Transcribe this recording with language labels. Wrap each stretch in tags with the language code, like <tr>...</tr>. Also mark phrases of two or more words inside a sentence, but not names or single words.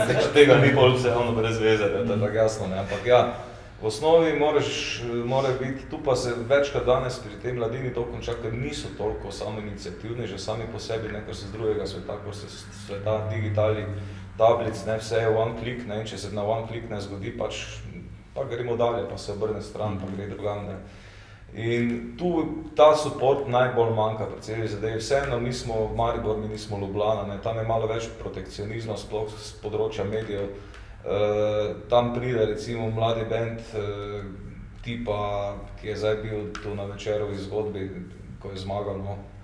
<sl>Če tega ni bolj vse ono brez veze, to je tako jasno, ne. Ampak ja, v osnovi mora biti, tu pa se večkrat danes pri tej mladini to konča, ker niso toliko samoiniciativni, že sami po sebi, ne, ker se z drugega sveta, ko se sveta digitalnih tablic, ne, vse je</sl> <en>one click,</en> <sl>ne, in če se na</sl> <en>one click</en> <sl>ne zgodi, pa gremo dalje, pa se obrne stran, pa gre drugam, ne. In tu ta support najbolj manjka pri celi zadevi. Vseeno mi smo v Maribor, mi nismo Ljubljana, ne, tam je malo več protekcionizma, sploh z področja medijev. Tam pride recimo mladi band tipa, ki je zdaj bil tu na Večerovi zgodbi, ko je zmagal, no.</sl>